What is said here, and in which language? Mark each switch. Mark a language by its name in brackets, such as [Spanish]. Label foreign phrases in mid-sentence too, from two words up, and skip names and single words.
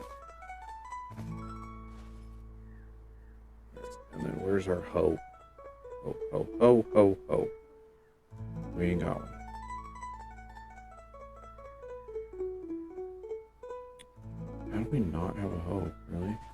[English] And then where's our hoe? Ho, ho, ho, ho, ho. We ain't got one. How do we not have a hoe, really?